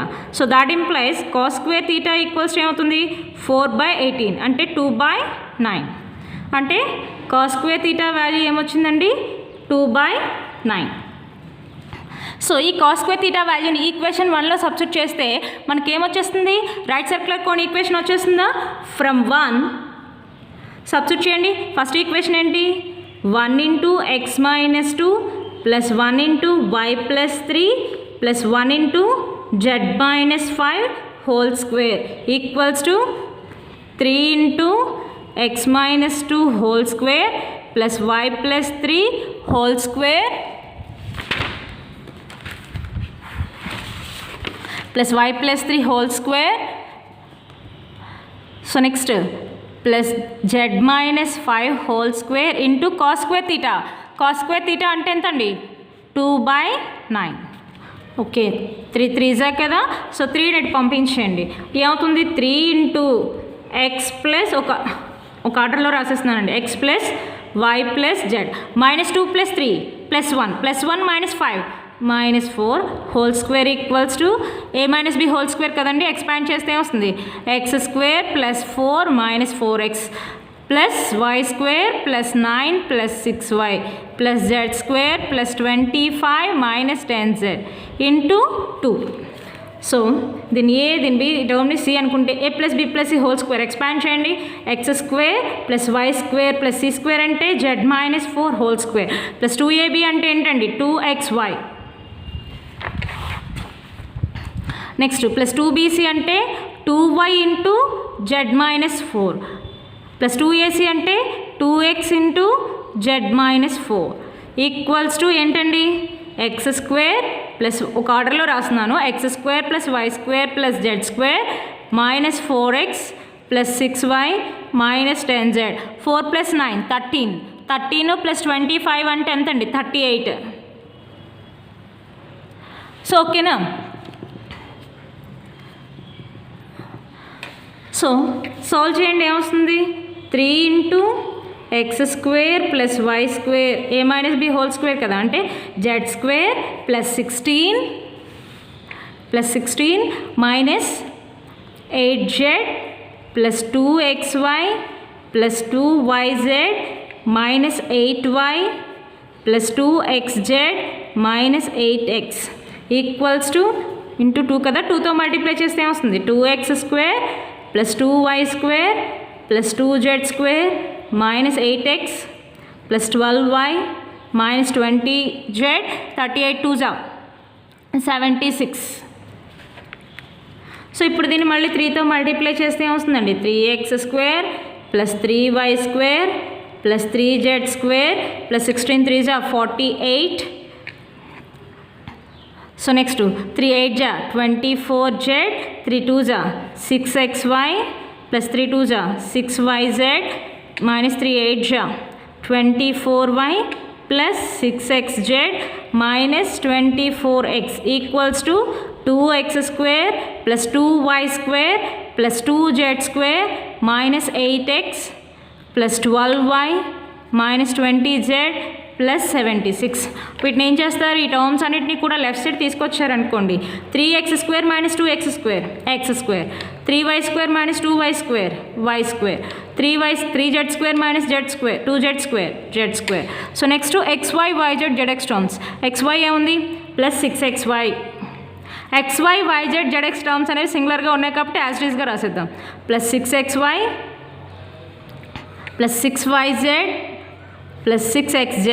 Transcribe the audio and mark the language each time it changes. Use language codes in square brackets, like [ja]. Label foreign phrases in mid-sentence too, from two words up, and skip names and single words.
[en] so that implies cos square theta equals [te] ఏమవుతుంది 4/18 అంటే 2/9 అంటే [en] cos square theta value [te] ఏమొచ్చిందండి 2/9. సో ఈ [en] cos square theta value equation [te] 1లో సబ్స్టిట్యూట్ చేస్తే మనకి ఏమొచ్చేస్తుంది [en] right circular cone equation [te] వచ్చేస్తుందా. ఫ్రమ్ 1 సబ్స్టిట్యూట్ చేయండి. [en] first equation [te] ఏంటి 1 × x - 2 + 1 × y + 3 + 1 × z - 5 [en] whole square equals to [te] 3 × x - 2 [en] whole square [te] + y + 3 [en] whole square [te] + y + 3 హోల్ స్క్వేర్. [en] so next plus [te] z - 5 [en] whole square into cos square theta. cos square theta [te] అంటే ఎంత అండి 2/9. ఓకే 3 3 కదా, సో 3 నెట్ పంపించండి. ఏమవుతుంది 3 × x ప్లస్ ఒక ఆర్డర్లో రాసేస్తున్నానండి x + y + z -2 + 3 + 1 +1 - 5 -4 [en] whole square equals to [te] a - b [en] whole square [te] కదండి, ఎక్స్పాండ్ చేస్తే వస్తుంది x² + 4 - 4x + y² + 9 + 6y + z² + 25 - 10z ఇంటూ 2. సో దీన్ని ఏ దీన్ని బి టర్మ్ని సి అనుకుంటే a + b + c [en] whole square expand [te] చేయండి x² + y² + c² అంటే z - 4 [en] whole square [te] + 2ab అంటే ఏంటండి 2xy. నెక్స్ట్ + 2bc అంటే 2y × z - 4 + 2ac అంటే 2x × z - 4 [en] equals to [te] ఏంటండి x² ప్లస్ ఒక ఆర్డర్లో రాస్తున్నాను x² + y² + z² -4x + 6y - 10z 4 + 9 13 + 25 అంటే ఎంతండి 38. సో ఓకేనా. [en] so solve [te] చేయండి ఏమొస్తుంది 3 × x² + y² a - b [en] whole square [te] కదా అంటే z² + 16 - 8z + 2xy + 2yz - 8y + 2xz - 8x [en] equals to into [te] 2 కదా, 2తో మల్టిప్లై చేస్తే ఏమొస్తుంది 2x² + 2y² + 2z² - 8x + 12y - 20z 38 2 76. సో ఇప్పుడు దీన్ని మళ్ళీ 3తో మల్టిప్లై చేస్తే ఏమొస్తుందండి 3x² + 3y² + 3z² + 16 3 48. [en] so next [te] 3 8 24z 3 2 6xy + 3 2 6yz - 3 8 24y + 6xz - 24x [en] equals to [te] 2x² + 2y² + 2z² - 8x + 12y - 20z + 76. వీటిని ఏం చేస్తారు ఈ టర్మ్స్ అన్నిటినీ కూడా [en] left side [te] తీసుకొచ్చారనుకోండి 3x² - 2x² x², 3y² - 2y² y², 3z² - z² 2z² z². [en] so next [te] xy yz zx టర్మ్స్ xy ఏముంది +6xy xy yz zx టర్మ్స్ అనేవి సింగులర్గా ఉన్నాయి కాబట్టి [en] as it is [te] రాసేద్దాం +6xy + 6yz + 6xz.